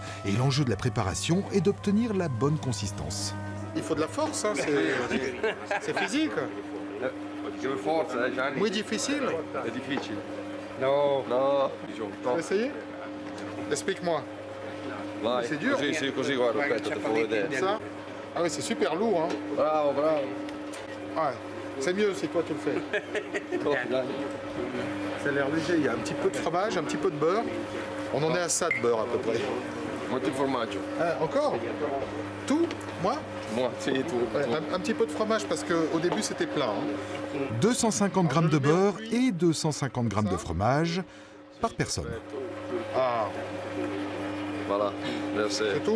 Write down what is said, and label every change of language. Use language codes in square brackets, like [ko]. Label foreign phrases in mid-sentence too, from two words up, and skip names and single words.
[fr] Et l'enjeu de la préparation est d'obtenir la bonne consistance. Il faut de la force, hein, c'est physique. [it] Muy difficile. No. [fr] Tu veux essayer? Explique-moi. C'est dur. [it] Sì, così, guarda, aspetta, ti faccio vedere. [fr] Ça. Ah oui, c'est super lourd. Hein. Bravo, bravo. Ouais. C'est mieux si toi tu le fais. Ça a l'air léger. Il y a un petit peu de fromage, un petit peu de beurre. On en est à ça de beurre à peu près. [it] Molto formaggio. [fr] Ah, encore? Tout? Moi? [it] Moi, sì, tu. [fr] Ouais, un petit peu de fromage parce qu'au début c'était plat. Hein. 250 grammes de beurre et 250 grammes de fromage par personne. Ah, Voilà, merci. c'est tout? Bon.